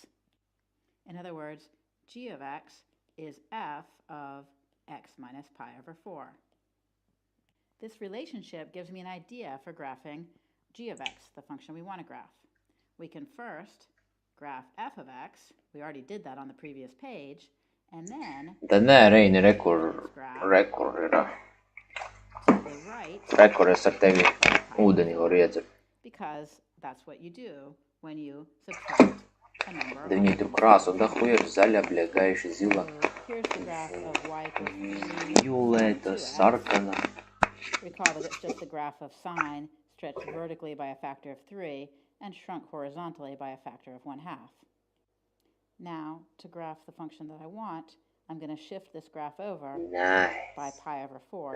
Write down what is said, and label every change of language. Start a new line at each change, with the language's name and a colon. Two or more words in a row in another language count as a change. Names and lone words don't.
English: In other words, g of x is f of x minus pi over 4. This relationship gives me an idea for graphing g of x, the function we want to graph. We can first graph f of x. We already did that on the previous page. And then
Latvian: Tad nē, Reini, rekur ir.
English: to the right,
Latvian: Rekur es ar tevi ūdeni varu iedzert.
English: because that's what you do when you subtract a number of
Russian: Да
Latvian: viņai tur krāsa dahuja, zaļa, bļa, gaiša, zila,
English: Here's the graph of y equals 3
Latvian: violēta, sarkana.
English: Recall that it's just the graph of sine stretched vertically by a factor of 3 and shrunk horizontally by a factor of 1/2. Now, to graph the function that I want, I'm going to shift this graph over by pi over 4.